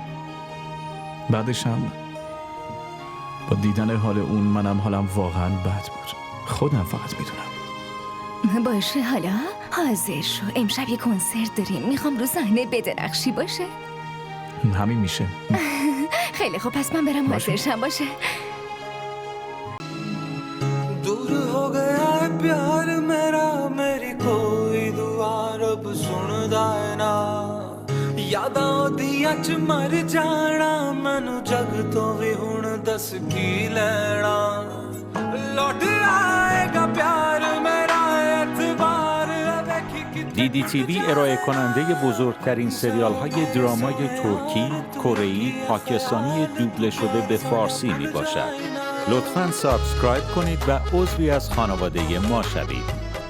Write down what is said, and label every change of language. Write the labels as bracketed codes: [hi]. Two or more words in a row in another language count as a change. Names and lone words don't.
[fa] بعدش هم با دیدن حال اون منم حالم واقعا بد بود. خودم فقط میدونم. باشه، حالا حاضر شو. امشب یه کنسرت داریم. میخوام رو صحنه بدرخشی باشه. همین میشه. خیلی خوب، پس من برم حاضر شم. باشه. [pa] ਦੂਰ ਹੋ ਗਿਆ ਹੈ ਪਿਆਰ ਮੇਰਾ ਮੇਰੀ ਕੋਈ ਦੁਆ ਰੱਬ ਸੁਣਦਾ ਹੈ ਨਾ ਯਾਦਾਂ ਓਦੀਆਂ ਚ ਮਰ ਜਾਣਾ ਮੈਨੂੰ ਜੱਗ ਤੋਂ ਭੀ ਹੁਣ ਦੱਸ ਕੀ ਲੈਣਾ ਲੌਟ ਆਏਗਾ ਪਿਆਰ ਮੇਰਾ ਐਤਬਾਰ ਦੇਖੀਂ ਕਿ [fa] DDTV ارائه کننده بزرگترین سریال های درامای ترکی، کره‌ای، پاکستانی دوبله شده به فارسی می باشد. لطفاً سابسکرایب کنید و عضوی از خانواده ما شوید.